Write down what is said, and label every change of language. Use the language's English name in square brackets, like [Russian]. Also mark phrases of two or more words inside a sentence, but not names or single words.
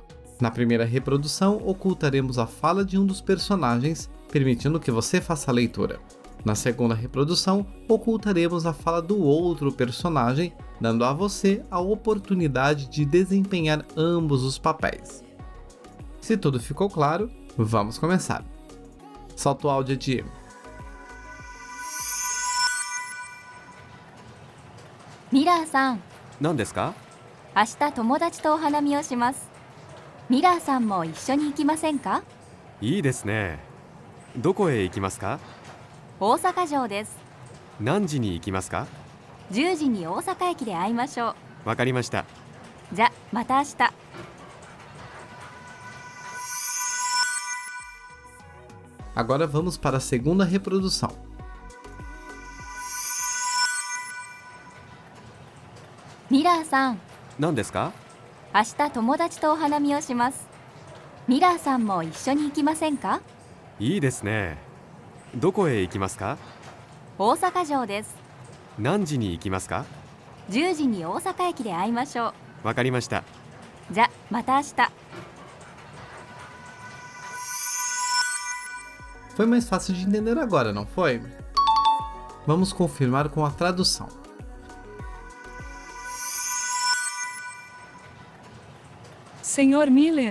[Portuguese] Na primeira reprodução, ocultaremos a fala de um dos personagens, permitindo que você faça a leitura. Na segunda reprodução, ocultaremos a fala do outro personagem, dando a você a oportunidade de desempenhar ambos os papéis. Se tudo ficou claro, vamos começar. Solta o áudio de... [Japanese] ミラーさん、何ですか？明日友達とお花見をします。ミラーさんも一緒に行きませんか？いいですね。どこへ行きますか？大阪城です。何時に行きますか 10時に大阪駅で会いましょう。わかりました。じゃ、また明日。 [Portuguese] Agora vamos para a segunda reprodução. [Japanese] ミラーさん、何ですか？明日友達とお花見をします。ミラーさんも一緒に行きませんか？いいですね。どこへ行きますか？大阪城です。何時に行きますか 10時に大阪駅で会いましょう。わかりました。じゃ、また明日。 [Portuguese] Foi mais fácil de entender agora, não foi? Vamos confirmar com a tradução. Senhor Miller,